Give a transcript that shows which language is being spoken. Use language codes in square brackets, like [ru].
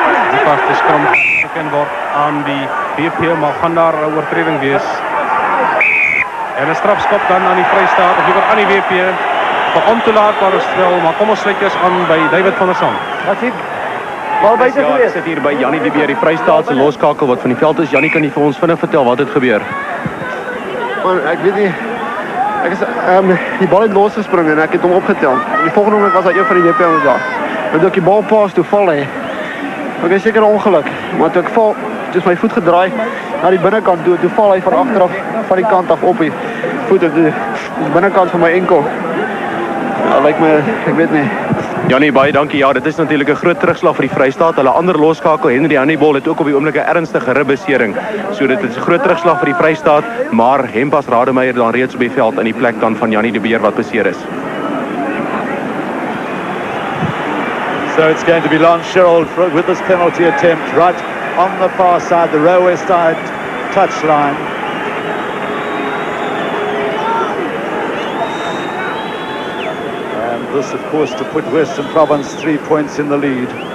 [af] Die vaste skram geken word aan die WP, maar gaan daar 'n oortreding wees. En 'n strafskop dan aan die Vrystaat, of liewer aan die WP. Vir ontoelaatbare spel, maar kom ons sluit eers aan by David van der Sand. Wat sien? Bal buite Ja, ek gewees. sit hier by Jannie de Beer, die Vrystaatse loskakel wat van die veld is. Jannie, kan jy vir ons vinnig vertel wat het gebeur? Man, ek weet nie. Ek is die bal het losgespring en ek het hom opgetel. Die volgende oomblik was daar een van die JP aan daar. En toe ek die bal pas toe val hy. Ek is seker 'n ongeluk, maar toe ek val, toe is my voet gedraai na die binnekant toe, toe val hy van agteraf van die kant af op die voet op die binnekant van my enkel. Ja, lyk my, ek weet nie. Jannie, baie dankie. Ja, dit is natuurlik 'n groot terugslag vir die Vrystaat. Hulle ander loskakel, Henry Hannibal, het ook op die oomblik 'n ernstige ribbesering. So dit is 'n groot terugslag vir die Vrystaat, maar Hempas Rademeier dan reeds op die veld in die plek dan van Jannie de Beer wat beseer is. [en] So it's going to be Lance Sherrill with this penalty attempt right on the far side, the railway side touchline. And this, of course, to put Western Province 3 points in the lead.